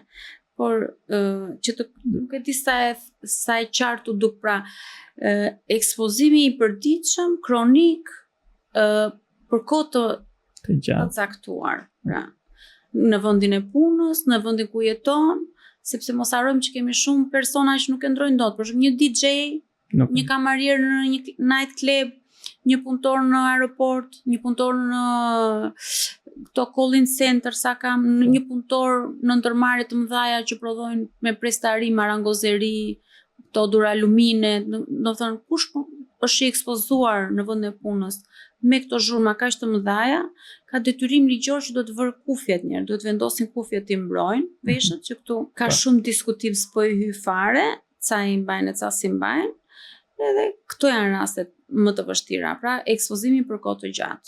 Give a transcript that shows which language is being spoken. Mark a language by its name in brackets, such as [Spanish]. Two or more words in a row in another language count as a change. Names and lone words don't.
[Albanian] Por që nuk e di sa e qartë u duk, pra ekspozimi i përditshëm kronik për kohë të caktuar, pra në vendin e punës, në vendin ku jeton, sepse mos harrojmë që kemi shumë persona që nuk e ndrojnë dot, për shembull një DJ, një kamarier në një [English] night club, [Albanian] një punëtor në aeroport, një punëtor në [English] këto call-in center, [Albanian] sa kam një punëtor në ndërmarrje të mëdha që prodhojnë me prestari, marangozeri, këto duralumine, do të thonë kush është i ekspozuar në vend e punës me këto zhurma kaq të mëdha, ka detyrim ligjor që do të vër kufjet njerë, do të vendosin kufjet të mbrojnë veshët, që këtu ka shumë diskutim s'po i hy fare, ca i mbajnë e ca si mbajnë, edhe këto janë rastet më të vështira, pra ekspozimi për kohë të gjatë.